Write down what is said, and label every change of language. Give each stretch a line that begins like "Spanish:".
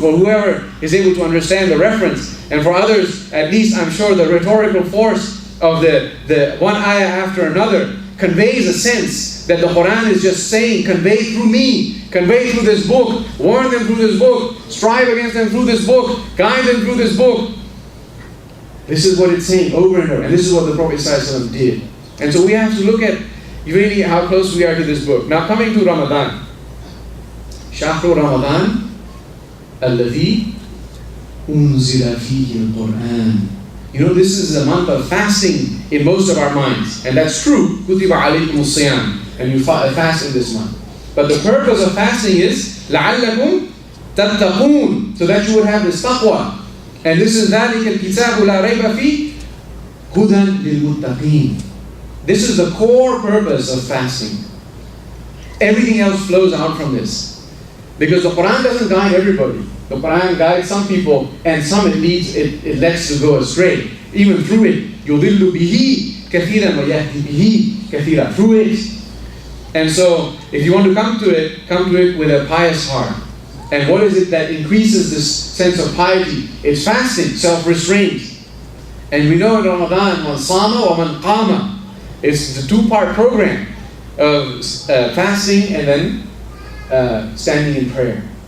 English: For whoever is able to understand the reference, and for others, at least I'm sure the rhetorical force of the one ayah after another conveys a sense that the Qur'an is just saying, convey through me, convey through this book, warn them through this book, strive against them through this book, guide them through this book. This is what it's saying over and over. And this is what the Prophet ﷺ did. And so we have to look at really how close we are to this book. Now coming to Ramadan.
Arabic: شهر رمضان الذي أنزل فيه القرآن.
English: You know, this is a month of fasting in most of our minds. And that's true.
Arabic: كُتِبَ عَلَيْكُمُ الصِّيَامِ.
English: And you fast in this month. But the purpose of fasting is
Arabic: لَعَلَّكُمْ تَتَّقُونَ,
English: so that you would have this taqwa. And this is
Arabic: ذَلِكَ الْكِتَابُ لَا رَيْبَ فِيهِ هُدًى لِلْمُتَّقِينَ.
English: This is the core purpose of fasting. Everything else flows out from this. Because the Quran doesn't guide everybody. The Quran guides some people, and some it lets to go astray. Even through it,
Arabic: يُضِلُّ بِهِ كَثِيرًا وَيَهْدِي بِهِ كَثِيرًا.
English: Through it. And so, if you want to come to it with a pious heart. And what is it that increases this sense of piety? It's fasting, self-restraint. And we know in Ramadan,
Arabic: man sama wa man qama.
English: It's the two-part program of fasting and then standing in prayer.